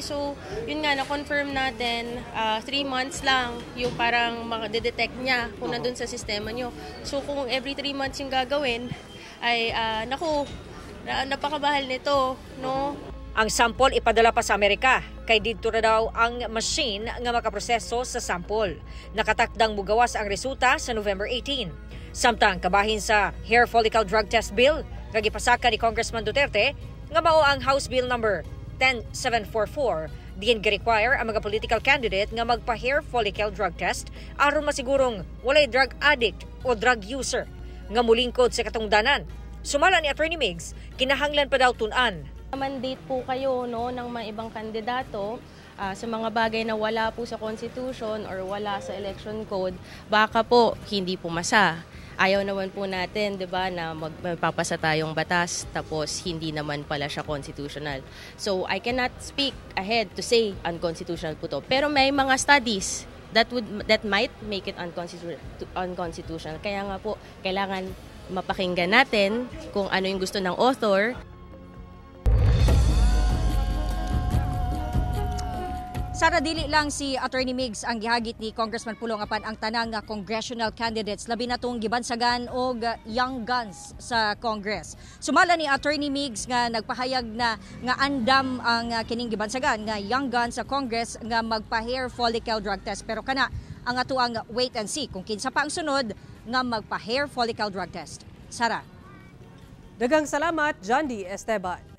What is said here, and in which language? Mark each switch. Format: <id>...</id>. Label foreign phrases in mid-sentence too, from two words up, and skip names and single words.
<tl>So, yun nga, na-confirm natin, 3 months lang yung parang makadedetect niya kung nandun sa sistema nyo. So, kung every 3 months yung gagawin, ay, naku, napakabahal nito, no?</tl> <ceb>Ang sample ipadala pa sa Amerika, kay dito na daw ang machine nga makaproseso sa sample. Nakatakdang mugawas ang resulta sa November 18. Samtang kabahin sa</ceb> <en>hair follicle drug test bill,</en> <ceb>gagipasaka ni Congressman Duterte, nga mao ang House Bill number 10744, diin gi-require ang mga</ceb> <en>political candidate</en> <ceb>nga magpa-</ceb> <en>hair follicle drug test</en> <ceb>aron masigurong walay</ceb> <en>drug addict</en> <ceb>o</ceb> <en>drug user</en> <ceb>nga mulingkod sa katungdanan. Sumala ni Attorney Migs, kinahanglan pa daw tun-an.</ceb> <tl>Mandate po kayo, no, ng mga ibang kandidato sa mga bagay na wala po sa Constitution or wala sa</tl> <en>election code,</en> <tl>baka po hindi pumasa. Ayaw naman po natin, 'di ba, na magpapasa tayong batas tapos hindi naman pala siya constitutional.</tl> <en>So I cannot speak ahead to say unconstitutional po to.</en> <tl>Pero may mga</tl> <en>studies that might make it unconstitutional.</en> <tl>Kaya nga po kailangan mapakinggan natin kung ano yung gusto ng author.</tl> <ceb>Sara, dili lang si Attorney Migs ang gihagit ni Congressman Pulong apan ang tanang</ceb> <en>congressional candidates</en> <ceb>labi na tong gibansagan og</ceb> <en>young guns</en> <ceb>sa Congress. Sumala ni Attorney Migs nga nagpahayag na nga andam ang kining gibansagan nga</ceb> <en>young guns</en> <ceb>sa Congress nga magpa-</ceb> <en>hair follicle drug test,</en> <ceb>pero kana ang atuang</ceb> <en>wait and see</en> <ceb>kung kinsa pa ang sunod nga magpa-</ceb> <en>hair follicle drug test.</en> <ceb>Sara. Daghang salamat, Jandy Esteban.</ceb>